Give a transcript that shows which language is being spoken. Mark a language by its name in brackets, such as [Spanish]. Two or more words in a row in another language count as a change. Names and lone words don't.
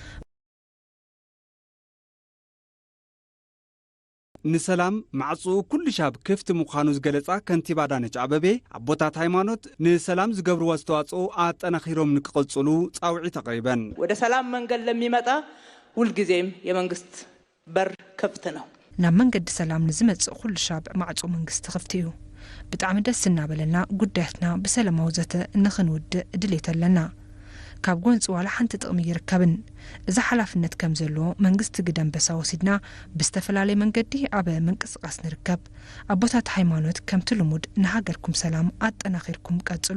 [Tigrinya] ንሰላም ማዕጽኡ ኩሉ ሻብ ክፍቲ ምዃኑ ዝገለጻ ከንቲባ አዳነች አቤቤ ኣቦታት ሃይማኖት ንሰላም ዝገብርዎ አስተዋጽኦ ኣጠናኺሮም ንክቕጽሉ ጻውዒት አቅሪበን [Amharic] ወደ ሰላም መንገድ ለሚመጣ ሁልጊዜም የመንግስት በር ክፍት ነው [Tigrinya] ናብ መንገዲ ሰላም ንዝመጽእ ኩሉ ሻብ ማዕጽኡ መንግስቲ ክፍቲ እዩ ብጣዕሚ ደስ እናበለና ጉዳያትና ብሰላማዊ ዘተ ንኽንውድእ ድሌት ኣለና ካብ ጎንፂ ዋላ ሓንቲ ጥቕሚ ይርከብን እዚ ሓላፍነት ከም ዘለዎ መንግስቲ ግደንበሳ ወሲድና ብዝተፈላለየ መንገዲ ኣብ ምንቅስቓስ ንርከብ ኣቦታት ሃይማኖት ከምቲ ልሙድ ንሃገርኩም ሰላም ኣጠናኺርኩም ቀጽሉ